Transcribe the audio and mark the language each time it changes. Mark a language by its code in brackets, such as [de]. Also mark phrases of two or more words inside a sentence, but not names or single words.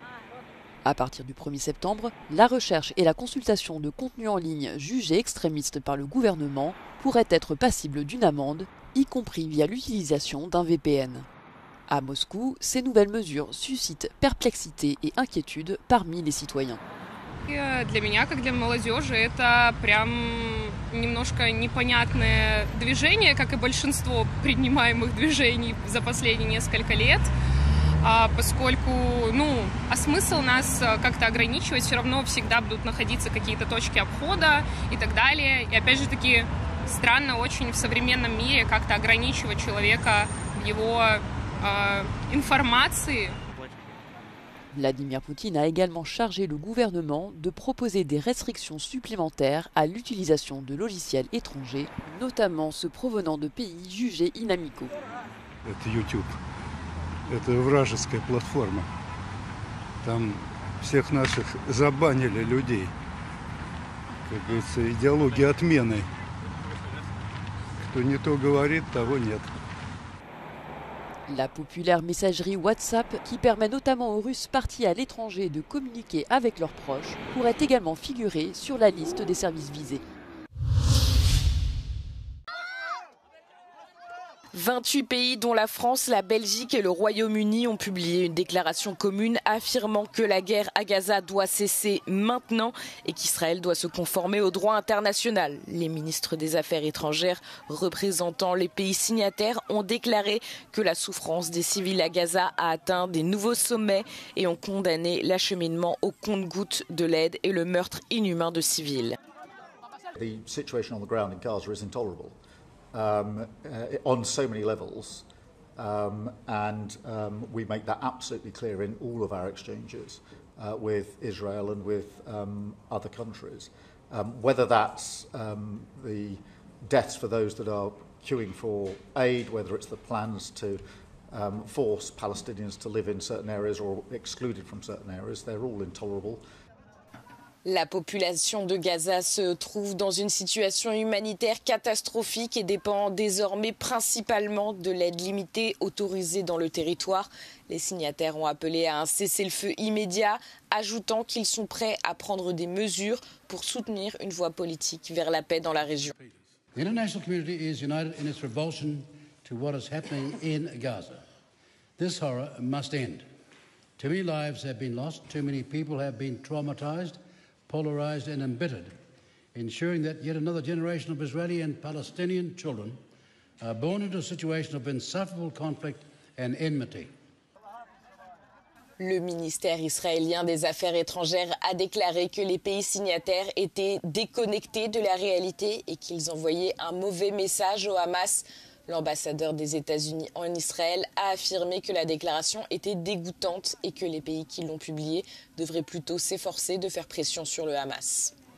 [fr] À partir du 1er septembre, la recherche et la consultation de contenus en ligne jugés extrémistes par le gouvernement pourraient être passibles d'une amende, y compris via l'utilisation d'un VPN. À Moscou, ces nouvelles mesures suscitent perplexité et inquiétude parmi les citoyens. [ru] Для меня, как для молодежи, это прям немножко непонятное движение, как и большинство принимаемых движений за последние несколько лет, поскольку, а смысл нас как-то ограничивать, все равно всегда будут находиться какие-то точки обхода и так далее. И опять же таки, странно очень в современном мире как-то ограничивать человека в его информации. [fr] Vladimir Poutine a également chargé le gouvernement de proposer des restrictions supplémentaires à l'utilisation de logiciels étrangers, notamment ceux provenant de pays jugés inamicaux. [ru] Это YouTube. Это вражеская платформа. Там всех наших забанили людей. Как говорится, идеология отмены. Кто не то говорит, того нет. [fr] La populaire messagerie WhatsApp, qui permet notamment aux Russes partis à l'étranger de communiquer avec leurs proches, pourrait également figurer sur la liste des services visés. 28 pays, dont la France, la Belgique et le Royaume-Uni, ont publié une déclaration commune affirmant que la guerre à Gaza doit cesser maintenant et qu'Israël doit se conformer au droit international. Les ministres des Affaires étrangères représentant les pays signataires ont déclaré que la souffrance des civils à Gaza a atteint des nouveaux sommets et ont condamné l'acheminement au compte-gouttes de l'aide et le meurtre inhumain de civils. [en] The situation on the ground in Gaza is intolerable. On so many levels, and we make that absolutely clear in all of our exchanges with Israel and with other countries. whether that's the deaths for those that are queuing for aid, whether it's the plans to force Palestinians to live in certain areas or excluded from certain areas, they're all intolerable. [fr] La population de Gaza se trouve dans une situation humanitaire catastrophique et dépend désormais principalement de l'aide limitée autorisée dans le territoire. Les signataires ont appelé à un cessez-le-feu immédiat, ajoutant qu'ils sont prêts à prendre des mesures pour soutenir une voie politique vers la paix dans la région. [en] The international community is united in its revulsion to what is happening in Gaza. This horror must end. Too many lives have been lost, too many people have been traumatized, polarized and embittered, ensuring that yet another generation of Israeli and Palestinian children are born into a situation of insufferable conflict and enmity. [fr] Le ministère israélien des Affaires étrangères a déclaré que les pays signataires étaient déconnectés de la réalité et qu'ils envoyaient un mauvais message au Hamas. L'ambassadeur des États-Unis en Israël a affirmé que la déclaration était dégoûtante et que les pays qui l'ont publiée devraient plutôt s'efforcer de faire pression sur le Hamas.